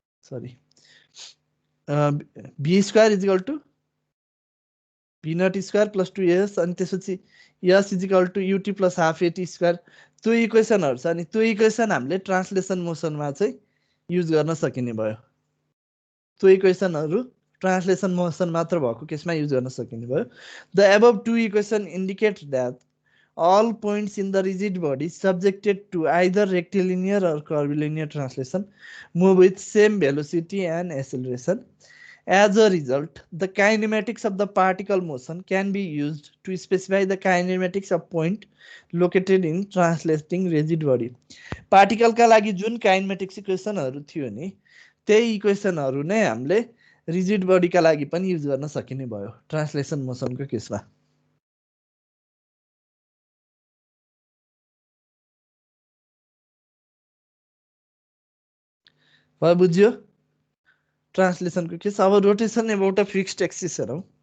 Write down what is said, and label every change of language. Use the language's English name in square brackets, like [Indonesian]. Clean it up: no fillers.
[Nepali] Sorry B square is equal to V not square plus 2AS, अनि त्यसपछि S is equal to UT plus half AT square, त्यो इक्वेसनहरू छ। अनि त्यो equation हामीले ट्रान्सलेसन मोसनमा चाहिँ युज गर्न सकिने भयो। त्यो इक्वेसनहरू ट्रान्सलेसन मोसन मात्र भएको केसमा युज गर्न सकिने भयो। The above two equation indicate that [English] all points in the rigid body subjected to either rectilinear or curvilinear translation move with same velocity and acceleration. As a result, the kinematics of the particle motion can be used to specify the kinematics of point located in translating rigid body. [Nepali] Particle का लागि जुन kinematics इक्वेसनहरू थियो नि, त्यही इक्वेसनहरू नै हामीले rigid body का लागि पनि युज गर्न सकिने भयो ट्रान्सलेसन मोसनको केसमा। भयो बुझ्यो ट्रान्सलेसनको केस। अब rotation about a fixed axis हेरौँ।